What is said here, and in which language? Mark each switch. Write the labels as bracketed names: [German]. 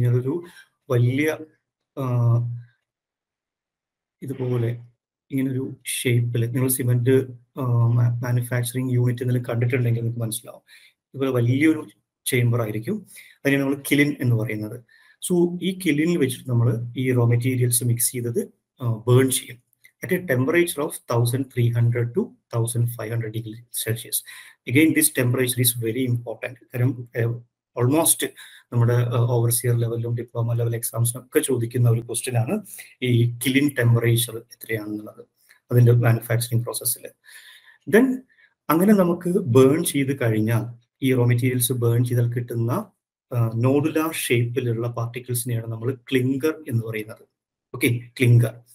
[Malayalam] ഒരു വലിയ ഇതുപോലെ ഇങ്ങനൊരു ഷേപ്പിൽ നിങ്ങൾ സിമെന്റ് മാനുഫാക്ചറിങ് യൂണിറ്റ് എന്തെങ്കിലും കണ്ടിട്ടുണ്ടെങ്കിൽ നിങ്ങൾക്ക് മനസ്സിലാവും. ഇതുപോലെ വലിയൊരു ചേംബർ ആയിരിക്കും, അതിനെ നമ്മൾ കിലിൻ എന്ന് പറയുന്നത്. സോ ഈ കിലിനിൽ വെച്ചിട്ട് നമ്മൾ ഈ റോ മെറ്റീരിയൽസ് മിക്സ് ചെയ്തത് ബേൺ ചെയ്യും [English] at a temperature of 1300 to 1500 degrees Celsius. Again, this temperature is very important. [Malayalam] Almost നമ്മുടെ ഓവർസിയർ ലെവലിലും ഡിപ്ലോമ ലെവൽ എക്സാംസിനൊക്കെ ചോദിക്കുന്ന ഒരു ക്വസ്റ്റ്യൻ ആണ് ഈ കിലിൻ ടെമ്പറേച്ചർ എത്രയാണെന്നുള്ളത് അതിൻ്റെ മാനുഫാക്ചറിങ് പ്രോസസ്സിൽ. ദെൻ അങ്ങനെ നമുക്ക് ബേൺ ചെയ്ത് കഴിഞ്ഞാൽ ഈ റോ മെറ്റീരിയൽസ് ബേൺ ചെയ്താൽ കിട്ടുന്ന നോഡുലാർ ഷേപ്പിലുള്ള പാർട്ടിക്കിൾസിനെയാണ് നമ്മൾ ക്ലിങ്കർ എന്ന് പറയുന്നത്. Okay, clinker.